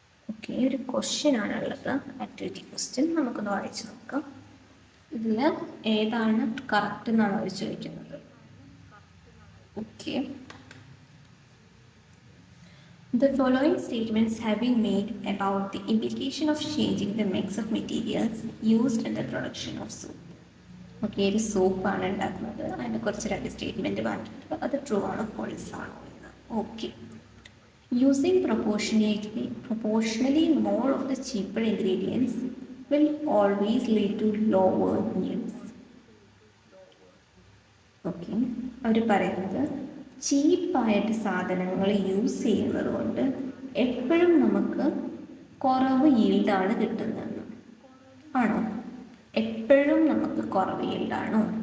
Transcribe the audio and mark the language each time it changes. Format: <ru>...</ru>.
<ml>Okay, ഒരു question ആണുള്ളത്, activity question. നമുക്കൊന്ന് വായിച്ചു നോക്കാം. ഇതിൽ ഏതാണ് കറക്റ്റ് എന്നാണ് അവർ ചോദിക്കുന്നത്. Okay.</ml> <en>The following statements have been made about the implication of changing the mix of materials used in the production of soap.</en> <ml>Okay, ഒരു സോപ്പാണ് ഉണ്ടാക്കുന്നത്, അതിനെ കുറിച്ച് രണ്ട് സ്റ്റേറ്റ്മെൻറ്റ് പറഞ്ഞിട്ടുണ്ട്. അത് ട്രൂ ആണോ ഫോൾസ് ആണോ എന്ന്. Okay.</ml> <en>Using proportionally more of the cheaper ingredients will always lead to lower yields.</en> <ml>Okay, അവർ പറയുന്നത് ചീപ്പായിട്ട് സാധനങ്ങൾ യൂസ് ചെയ്യുന്നത് കൊണ്ട് എപ്പോഴും നമുക്ക് കുറവ് ഈൽഡാണ് കിട്ടുന്നതെന്ന്. ആണോ? എപ്പോഴും നമുക്ക് കുറവ് ഈൽഡാണോ?</ml>